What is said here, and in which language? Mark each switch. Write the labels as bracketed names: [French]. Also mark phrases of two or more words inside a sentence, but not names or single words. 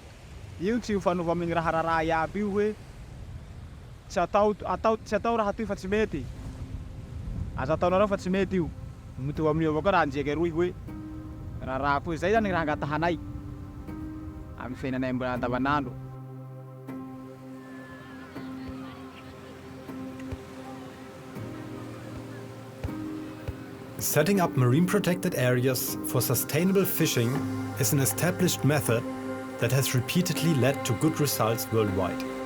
[Malagasy] Io tsy ho fanova amin'ny raha iaby io hoe tsy atao raha ty fa tsy mety. Aza ataonareo fa tsy mety io. Mitovy amin'io avao koa raha anjeky roy hoe raha koa zay zany raha angatahanay amin'ny fiainanay andavanandro. [English] Setting up marine protected areas for sustainable fishing is an established method that has repeatedly led to good results worldwide.